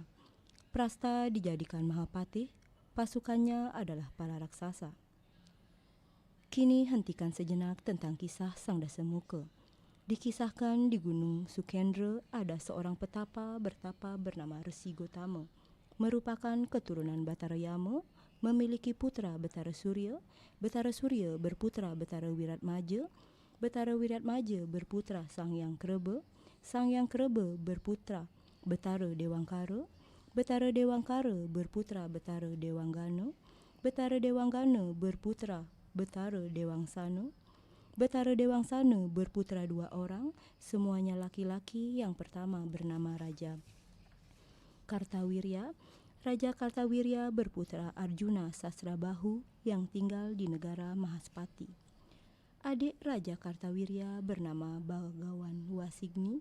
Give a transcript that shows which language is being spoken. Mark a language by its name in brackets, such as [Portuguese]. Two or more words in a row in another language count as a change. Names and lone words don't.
[Indonesian] Prasta dijadikan Mahapatih, pasukannya adalah para raksasa. Kini hentikan sejenak tentang kisah sang Dasemuka. Dikisahkan di Gunung Sukendra ada seorang petapa bertapa bernama Resi Gotama, merupakan keturunan Batara Yama, memiliki putra Betara Surya berputra Betara Wiratmaja, Betara Wiratmaja berputra Sangyang Kreba berputra Betara Dewangkara, Betara Dewangkara berputra Betara Dewanggana, Betara Dewanggana berputra Betara Dewangsana, Betara Dewangsana berputra 2 orang, semuanya laki-laki. Yang pertama bernama Raja Kartawirya. Raja Kartawirya berputra Arjuna Sasrabahu yang tinggal di negara Mahaspati. Adik Raja Kartawirya bernama Begawan Wasigni.